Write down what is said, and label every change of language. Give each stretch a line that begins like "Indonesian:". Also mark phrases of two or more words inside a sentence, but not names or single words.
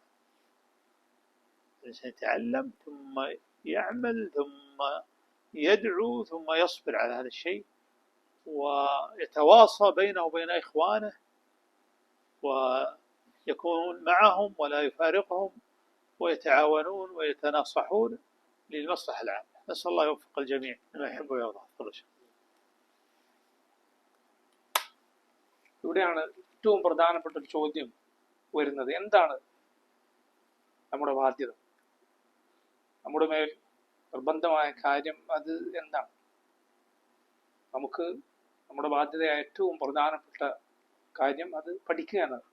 Arabic: الإنسان يتعلم ثم يعمل ثم يدعو ثم يصبر على هذا الشيء، ويتواصى بينه وبين إخوانه ويكون معهم ولا يفارقهم، ويتعاونون ويتناصحون للمصلحة العامة. نسأل الله يوفق الجميع لما يحب ويرضى.
Malayalam: ഇവിടെയാണ് ഏറ്റവും പ്രധാനപ്പെട്ട ഒരു ചോദ്യം വരുന്നത്. എന്താണ് നമ്മുടെ ബാധ്യത? നമ്മുടെ മേൽ നിർബന്ധമായ കാര്യം അത് എന്താണ്? നമുക്ക് നമ്മുടെ ബാധ്യതയായ ഏറ്റവും പ്രധാനപ്പെട്ട കാര്യം അത് പഠിക്കുക എന്നതാണ്.